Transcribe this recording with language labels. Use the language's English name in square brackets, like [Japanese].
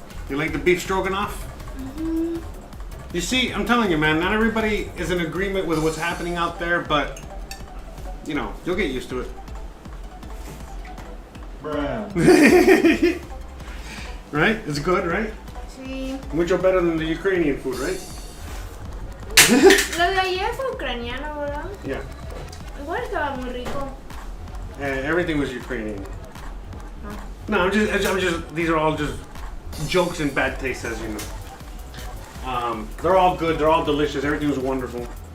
[English] You like the beef stroganoff? You see, I'm telling you, man, not everybody is in agreement with what's happening out there, but, you know, you'll get used to it. Bruh. Right? It's good, right? [Spanish] Sí. Mucho [English] better than the Ukrainian food, right? [Spanish] Lo de ayer fue ucraniano, ¿verdad? [English] Yeah. [Spanish] Igual estaba muy rico. [English] Everything was Ukrainian. No, I'm just. These are all just jokes and bad taste, as you know. They're all good. They're all delicious. Everything's wonderful.